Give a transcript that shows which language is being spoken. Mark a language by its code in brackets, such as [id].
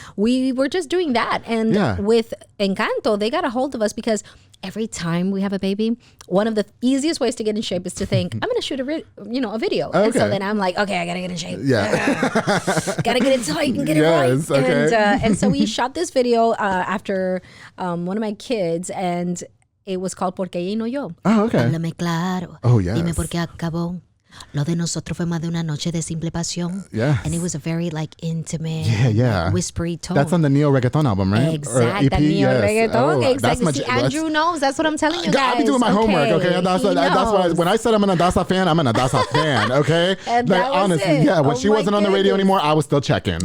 [en] We were just doing that, and with Encanto, they got a hold of us because every time we have a baby, one of the easiest ways to get in shape is to think, I'm going to shoot a video. Okay. And so then I'm like, okay, I got to get in shape. Yeah. Got to get it tight and get it right. Okay. And so we shot this video after one of my kids, and it was called Porque ella y no yo. Oh, okay. [es] Háblame claro. [en] Oh, yes. [es] Dime por qué acabó. Lo de nosotros fue más de una noche de simple pasión. [en] Yeah. And it was a very like intimate, like, whispery tone. That's on the Neo Reggaeton album, right? Exactly. The Neo Reggaeton. Exactly. See, Andrew knows. That's what I'm telling you guys. I'll be doing my homework, okay? That's why when I said I'm an Adasa fan, I'm an Adasa fan, okay? And like, honestly, when she wasn't on the radio anymore, I was still checking.